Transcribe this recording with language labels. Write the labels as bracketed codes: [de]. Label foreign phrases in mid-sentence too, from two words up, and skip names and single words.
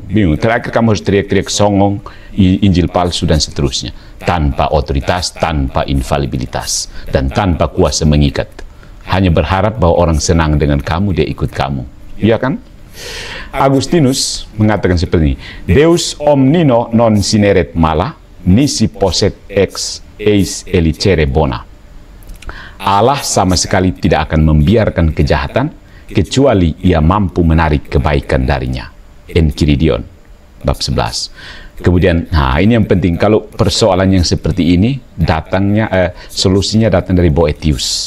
[id] Terakhir kamu harus teriak-teriak songong, Injil palsu, dan seterusnya. Tanpa otoritas, tanpa infalibilitas, dan tanpa kuasa mengikat. Hanya berharap bahwa orang senang dengan kamu, dia ikut kamu. Iya kan? Agustinus mengatakan seperti ini, [la] Deus omnino non sineret mala, nisi posset ex eis elicere bona. [id] Allah sama sekali tidak akan membiarkan kejahatan kecuali ia mampu menarik kebaikan darinya. Enchiridion bab 11. Kemudian, nah ini yang penting, kalau persoalan yang seperti ini datangnya solusinya datang dari Boethius.